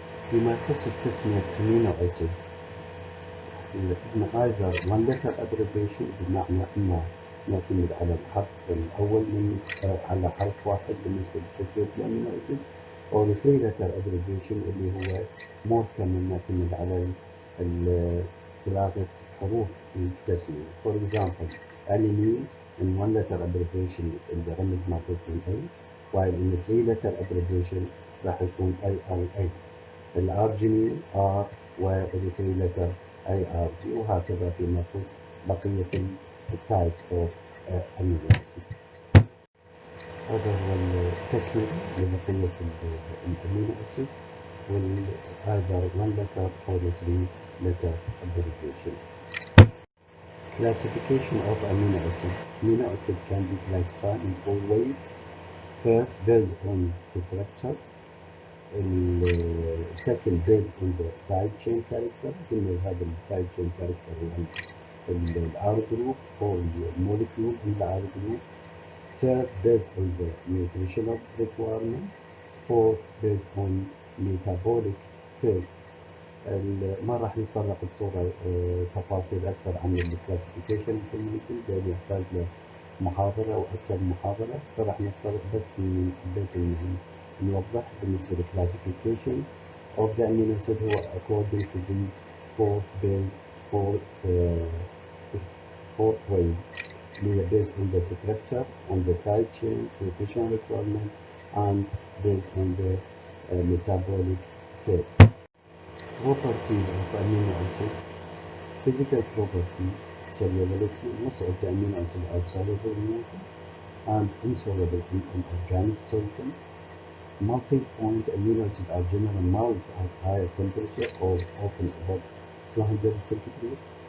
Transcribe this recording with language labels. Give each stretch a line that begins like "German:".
Arabic: فيما يخص تسمية amino acid إن
English: either one letter abbreviation
Arabic: بمعنى إما نعتمد على الحرف الأول من على حرف واحد بالنسبة لتسمية الأمينو أسيد أو
English: three letter abbreviation
Arabic: اللي هو
English: more common
Arabic: نعتمد على قراءة حروف التسمية.
English: For example alanine in one letter abbreviation
Arabic: الرمز مالته يكون
English: A while in three letter abbreviation
Arabic: راح يكون
English: ARA.
Arabic: الأرجينين R والثري letter ARG وهكذا فيما يخص بقية التايب أوف أمينو أسيد. هذا هو التكملة لبقية الأمينو أسيد وال
English: either one letter or three letter abbreviation. Classification of amino acid. Amino acid can be classified in four ways. First, based on structure. second based on the side chain character.
Arabic: قلنا هذا السايد chain character يعني الار جروب
English: or molecule in the R group. Third, based on the nutritional requirement. Fourth, based on metabolic fit.
Arabic: ما راح نتطرق بصورة تفاصيل أكثر عن الكلاسيفيكيشن الكيميائي لأن يحتاج له محاضرة أو أكثر من محاضرة، فراح نتطرق بس حبيت نوضح بالنسبة للكلاسيفيكيشن
English: of the amino acid
Arabic: هو
English: according to these four ways
Arabic: اللي
English: based on the structure, on the side chain, nutrition requirement, and based on the metabolic fit. Properties of amino acids. Physical properties. Solubility. Most of the amino acids are soluble in water and insoluble in organic solvent. Melting point amino acids are generally melt at higher temperature or often above 200 centigrade.